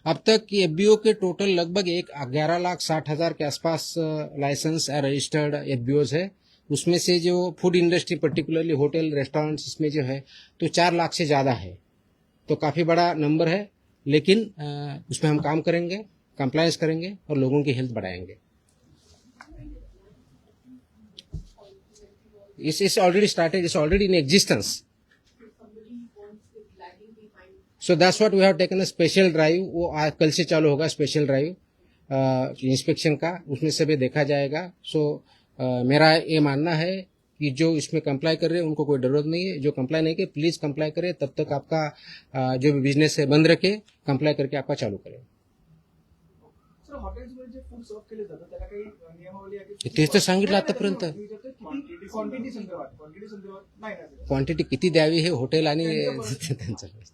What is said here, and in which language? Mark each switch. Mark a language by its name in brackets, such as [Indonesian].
[Hindi] अब तक एफबीओ के टोटल लगभग 11,60,000 के आसपास लाइसेंस रजिस्टर्ड एफबीओज है। उसमें से जो food industry particularly hotel, restaurants, इसमें जो है तो 4 लाख से ज़्यादा है, तो काफ़ी बड़ा नंबर है। लेकिन उसमें हम काम करेंगे, कंप्लायंस करेंगे और लोगों की हेल्थ बढ़ाएंगे। [English] It's already started, it's already in existence. So that's what we have taken a special drive. [Hindi] वो कल से चालू होगा स्पेशल ड्राइव इंस्पेक्शन का, उसमें से भी देखा जाएगा। सो मेरा ये मानना है कि जो इसमें कंप्लाई कर रहे हैं उनको कोई जरूरत नहीं है। जो कंप्लाई नहीं करे प्लीज कंप्लाई करे, तब तक आपका जो भी बिजनेस है बंद रखे, कंप्लाई करके आपका चालू करें। [Marathi] सर हॉटेल्समध्ये जे फूड सर्व केले जातं त्याला काही नियमावली आहे की तेच तर सांगितलं आतापर्यंत। क्वांटिटी संदर्भात नाही ना क्वांटिटी किती द्यावी हे हॉटेल आणि त्यांचं